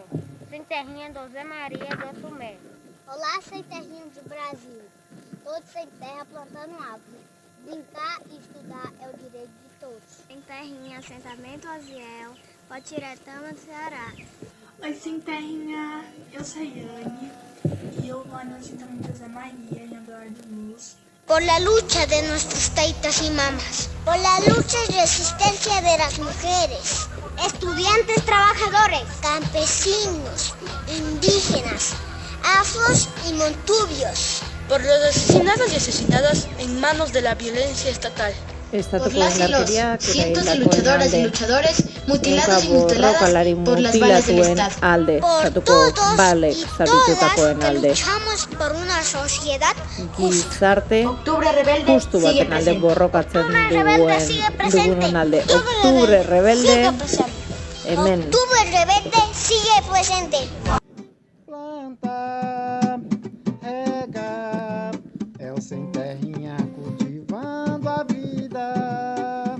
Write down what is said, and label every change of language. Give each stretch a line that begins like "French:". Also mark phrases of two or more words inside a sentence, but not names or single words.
Portuguese: Sem Terrinha do Zé Maria do Tomé. Olá, Sem Terrinha do Brasil. Todos sem terra plantando árvore. Brincar e estudar é o direito de todos. Sem Terrinha, assentamento Oziel, Potiretama do Ceará. Oi, Sem Terrinha, eu sou Yane
Spanish: y yo moro en el asentamiento de María en Eduardo Luz. Por la lucha de nuestros taitas y mamas. Por la lucha y resistencia de las mujeres. Estudiantes trabajadores. Campesinos. Indígenas. Afros y montubios. Por los asesinados y asesinadas en manos de la violencia estatal. Por las y los cientos de luchadoras y luchadores mutilados y mutiladas por las balas del Estado. Por todos y todas que luchamos por una sociedad
Basque: gizarte
Spanish: Octubre rebelde
Basque: justu
Spanish: sigue
Basque: baten alde
Spanish: presente.
Basque: borrokatzen
Spanish: rebelde sigue presente.
Basque: dugunon alde.
Spanish: Octubre Oktubre rebelde, sigue presente.
Basque: hemen.
Spanish: Octubre rebelde sigue presente.
Portuguese: Planta, rega, é o Sem Terrinha cultivando a vida.